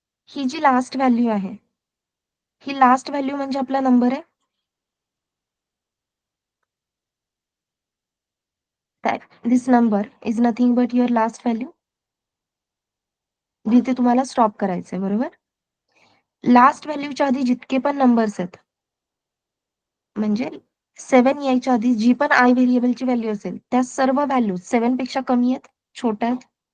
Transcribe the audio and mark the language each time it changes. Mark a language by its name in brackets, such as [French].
[Marathi] ही जी last value आहे, ही last value म्हणजे आपला नंबर आहे. [English] that this number is nothing but your last value. [Marathi] जिथे तुम्हाला स्टॉप करायचंय, बरोबर? लास्ट व्हॅल्यूच्या आधी जितके पण नंबर्स आहेत, म्हणजे 7 यायच्या आधी जी पण आय व्हेरिएबलची व्हॅल्यू असेल त्या सर्व व्हॅल्यू 7 पेक्षा कमी आहेत, छोट्या आहेत.